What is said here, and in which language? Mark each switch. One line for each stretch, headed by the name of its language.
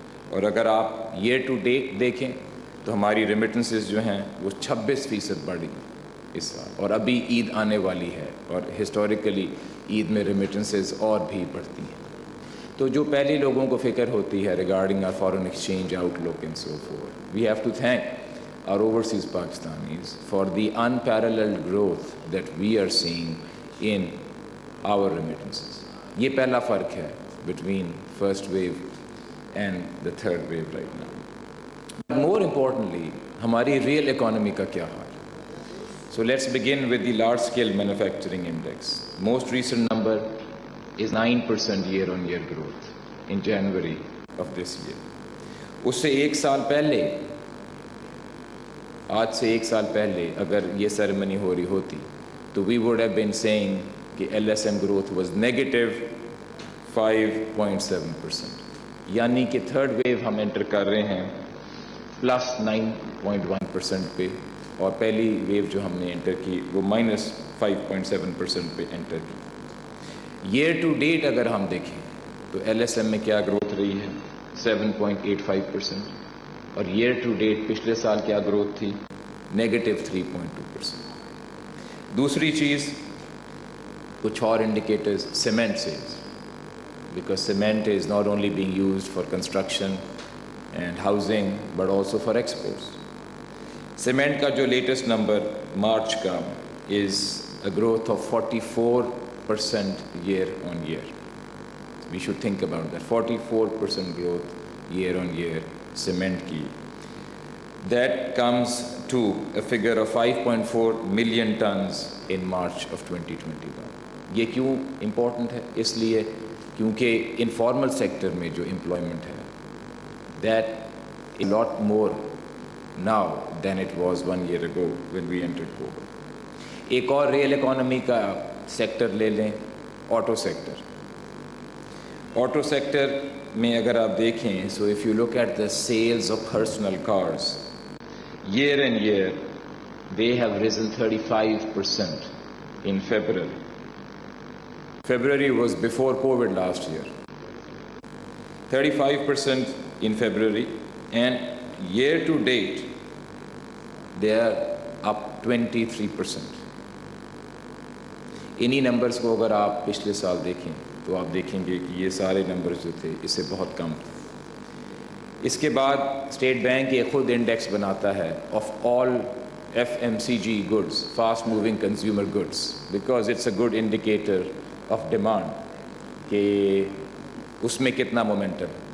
Urdu: اور اگر آپ ایئر ٹو ڈیٹ دیکھیں تو ہماری ریمیٹنسز جو ہیں وہ 26% بڑھی اس سال، اور ابھی عید آنے والی ہے، اور ہسٹوریکلی عید میں ریمیٹنسز اور بھی بڑھتی ہیں. تو جو پہلے لوگوں کو فکر ہوتی ہے
English: Regarding our foreign exchange outlook and so forth, we have to thank our overseas Pakistanis for the unparalleled growth that we are seeing in our remittances.
Urdu: یہ پہلا فرق ہے
English: between first wave and the third wave right now. More importantly,
Urdu: ہماری real economy کا کیا حال ہے؟
English: So let's begin with the large scale manufacturing index. Most recent number is 9% year-on-year growth in January of this year.
Urdu: اس سے ایک سال پہلے، آج سے ایک سال پہلے اگر یہ سیریمنی ہو رہی ہوتی تو
English: we would have been saying
Urdu: کہ
English: LSM growth was negative 5.7%.
Urdu: یعنی کہ تھرڈ ویو ہم انٹر کر رہے ہیں پلس 9.1% پہ، اور پہلی ویو جو ہم نے انٹر کی وہ مائنس 5.7% پہ انٹر کی. ایئر ٹو ڈیٹ اگر ہم دیکھیں تو ایل ایس ایم میں کیا گروتھ رہی ہے 7.85%، اور ایئر ٹو ڈیٹ پچھلے سال کیا گروتھ تھی نیگیٹو 3.2%. دوسری چیز کچھ اور
English: Indicators, cement sales, because cement is not only being used for construction and housing but also for exports.
Urdu: Cement کا جو لیٹسٹ نمبر مارچ کا
English: Is a growth of 44% year on year. We should think about that. 44% growth year on year cement ki. That comes to a figure of 5.4 million tons in March of 2021.
Urdu: یہ کیوں important ہے؟ اس لیے کیونکہ informal sector میں جو employment ہے
English: that a lot more now than it was 1 year ago when we entered COVID.
Urdu: ایک اور ریئل اکانومی کا سیکٹر لے لیں، آٹو سیکٹر. آٹو سیکٹر میں اگر آپ دیکھیں
English: So if you look at the sales of personal cars year on year they have risen 35% in February. February was before COVID last year. 35% in February, and year to date they are up 23%.
Urdu: انہی numbers کو اگر آپ پچھلے سال دیکھیں تو آپ دیکھیں گے کہ یہ سارے نمبرز جو تھے اس سے بہت کم تھے. اس کے بعد اسٹیٹ بینک یہ خود انڈیکس بناتا ہے
English: of all FMCG goods, fast moving consumer goods, because it's a good indicator of demand
Urdu: کہ اس میں کتنا مومنٹم.